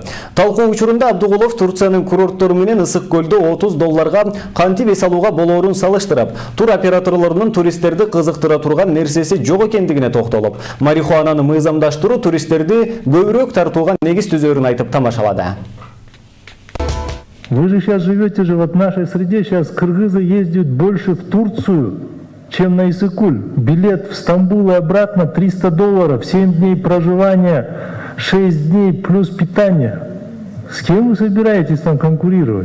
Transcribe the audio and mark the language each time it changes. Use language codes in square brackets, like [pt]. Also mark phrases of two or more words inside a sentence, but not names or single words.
[ky] Талкуу учурунда Абдыгулов Турциянын курорттору менен Ысык көлдө $30 кантип эс алууга болоорун салыштырып, тур операторлорунун туристтерди кызыктыра турган нерсеси жок экендигине токтолуп, марихуананы мыйзамдаштыруу туристтерди көбүрөөк тартууга негиз түзөөрүн айтып тамашалады. [ru] Вы же сейчас живете же в нашей среде, сейчас кыргызы ездят больше в Турцию, чем на Исыкуль. Билет в Стамбул и обратно $300, 7 дней проживания, 6 дней плюс питание. С кем вы собираетесь там конкурировать?